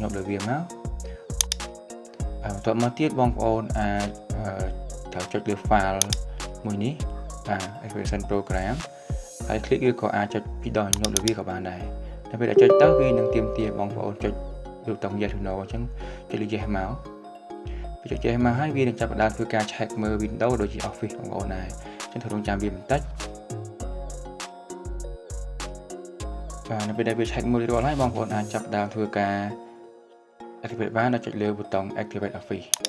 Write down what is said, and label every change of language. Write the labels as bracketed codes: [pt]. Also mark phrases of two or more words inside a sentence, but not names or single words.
[km] ញាប់លើវាមកបន្ទាប់មកទៀតបងប្អូនអាចត្រូវចុចលើ file មួយនេះបាទ [en] activation program [km] ហើយ click ឬក៏អាចចុចពីដកញាប់លើវាក៏បានដែរតែពេលដែលចុចទៅវានឹងទាមទារបងប្អូនចុចរូបតង់ [en] yes or no [km] អញ្ចឹងចុចលើ yes មកចុចចេះមកហើយវានឹងចាប់ផ្ដើមធ្វើការ check មើល Windows ដូចជា Office បងប្អូនដែរអញ្ចឹងត្រូវរងចាំវាបន្តិច បាទនៅពេលដែលវា check មើលរាល់ហើយបងប្អូនអាចចាប់ផ្ដើមធ្វើការ activate បានដោយចុចលើប៊ូតុង [en] activate Office